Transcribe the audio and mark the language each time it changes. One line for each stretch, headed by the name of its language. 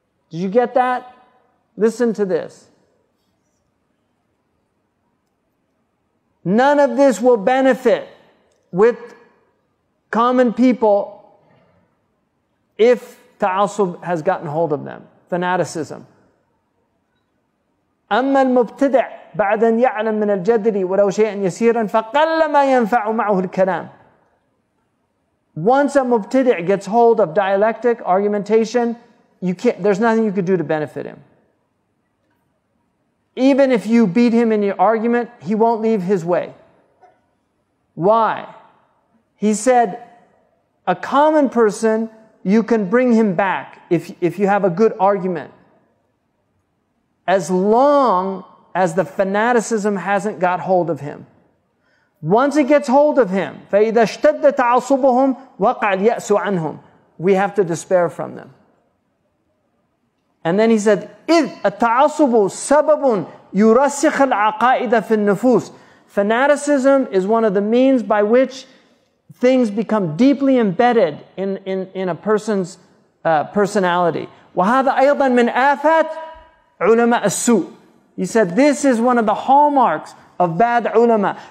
English: Did you get that? Listen to this. None of this will benefit with common people if ta'assub has gotten hold of them, fanaticism.
Arabic: أما المبتدع بعد أن يعلم من الجدل ولو شيئا يسيرا فقل ما ينفع معه الكلام.
English: Once a mubtadi' gets hold of dialectic, argumentation, there's nothing you could do to benefit him. Even if you beat him in your argument, he won't leave his way. Why? He said, a common person, you can bring him back if you have a good argument, as long as the fanaticism hasn't got hold of him. Once it gets hold of him,
Arabic: فَإِذَا اشْتَدَّ تَعَصُبُهُمْ وَقَعَ الْيَأْسُ عَنْهُمْ,
English: we have to despair from them. And then he said,
Arabic: إِذْ التَّعَصُبُ سَبَبٌ يُرَسِّخَ الْعَقَائِدَ فِي النُّفُوسِ.
English: Fanaticism is one of the means by which things become deeply embedded in a person's personality.
Arabic: وَهَذَا أَيضًا مِنْ آفَاتِ عُلَمَاءِ السُّوءِ.
English: He said, this is one of the hallmarks of bad ulama.